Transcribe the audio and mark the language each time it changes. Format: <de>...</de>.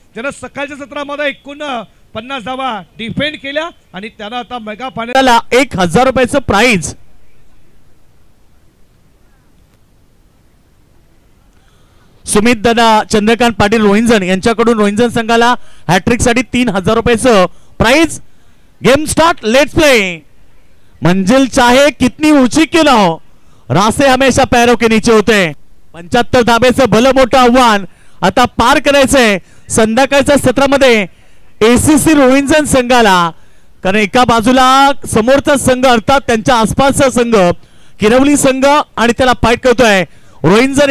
<mr>ज्यानं सकाळच्या सत्रामध्ये 49 धावा डिफेंड केल्या आणि त्यानं आता मेगा फायनलला 1000 रुपयाचं प्राइज. सुमित दादा चंद्रकांत पाटील रोहिंजन यांच्याकडून रोहिंजन संघाला हॅट्रिक साठी 3000 रुपयाचं price.</mr> <en>Game start. Let's play.</en> <hi>मंजिल चाहे कितनी ऊंची क्यों ना हो रास्ते हमेशा पैरों के नीचे होते.</hi> <mr>75 धाब्याचं भलं मोठं आव्हान आता पार करायचंय संध्याकाळच्या सत्रामध्ये एसीसी रोहिंजन संघाला. कारण एका बाजूला समोरचा संघ अर्थात त्यांच्या आसपासचा संघ किरवली संघ आणि त्याला फाईट करतोय रोहिंजन.</mr>